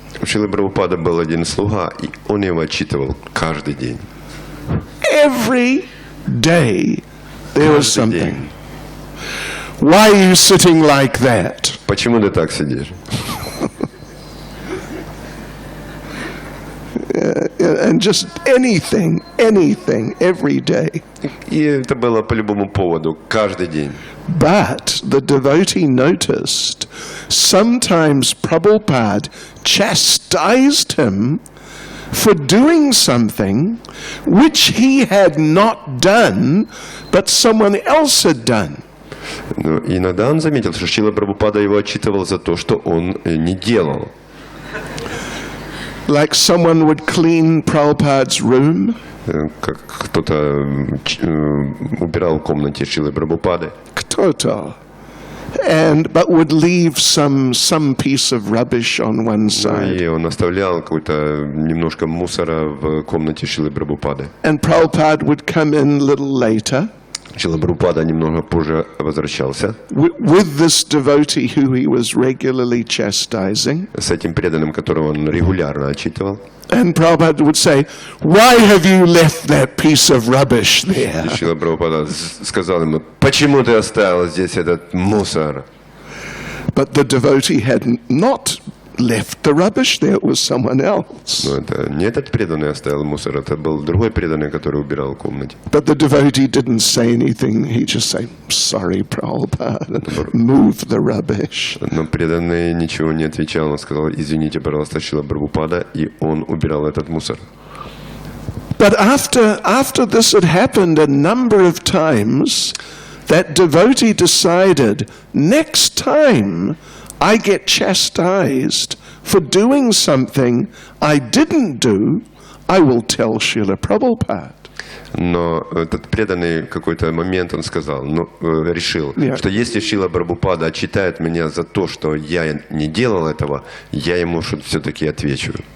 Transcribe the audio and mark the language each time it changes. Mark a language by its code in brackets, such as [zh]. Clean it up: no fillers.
[ru] У Шрилы Прабхупада был один слуга, и он его отчитывал каждый день. [en] Every day there was something. Why are you sitting like that? [ru] Почему ты так сидишь? [en] And just anything, every day. [ru] И это было по любому поводу, каждый день. [en] But the devotee noticed sometimes Prabhupada chastised him for doing something which he had not done, but someone else had done. [ru] Но иногда он заметил, что Шрила Прабхупада его отчитывал за то, что он не делал. [en] Like someone would clean Prabhupada's room. [ru] Как кто-то убирал в комнате Шрилы Прабхупады. Кто-то. [en] But would leave some piece of rubbish on one side. [ru] И он оставлял какой-то немножко мусора в комнате Шрилы Прабхупады. [en] And Prabhupada would come in a little later. [ru] Шрила Прабхупада немного позже возвращался. [en] With this devotee who he was regularly chastising. [ru] С этим преданным, которого он регулярно отчитывал. [en] And Prabhupada would say, why have you left that piece of rubbish there? [ru] И Шрила Прабхупада сказал ему: почему ты оставил здесь этот мусор? [en] But the devotee had not left the rubbish there, it was someone else. [ru] Но это не этот преданный оставил мусор, это был другой преданный, который убирал в комнате. [en] But the devotee didn't say anything, he just said, sorry Prabhupada, move the rubbish. [ru] Но преданный ничего не отвечал, он сказал: извините, пожалуйста, Шрила Прабхупада, и он убирал этот мусор. [en] But after this had happened a number of times, that devotee decided, next time I get chastised for doing something I didn't do, I will tell Srila Prabhupada. [ru] Но этот преданный в какой-то момент он сказал, решил, что если Шрила Прабхупада отчитает меня за то, что я не делал этого, я ему все-таки отвечу.